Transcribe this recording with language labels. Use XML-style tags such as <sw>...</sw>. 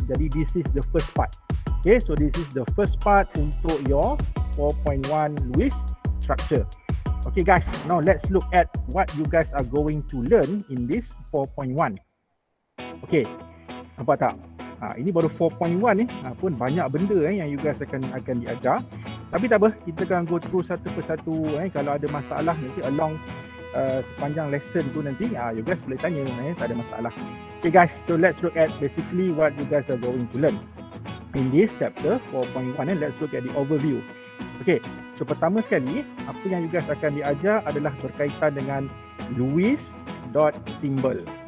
<en>Jadi this is the first part. Okay, so this is the first part untuk your 4.1 Lewis structure. Okay guys, now let's look at what you guys are going to learn in this 4.1.</en> <ms>Okay, nampak tak? Ini baru 4.1 pun banyak benda yang</ms> <en>you guys</en> <ms>akan diajar. Tapi tak apa, kita akan</ms> <en>go through</en> <ms>satu persatu. Kalau ada masalah nanti along sepanjang lesson tu nanti you guys boleh tanya, tak ada masalah.</ms> <en>Okay guys, so let's look at basically what you guys are going to learn in this chapter 4.1. Let's look at the overview.</en> <ms>Okay, so pertama sekali apa yang</ms> <en>you guys</en> <ms>akan diajar adalah berkaitan dengan Lewis dot symbol.</ms>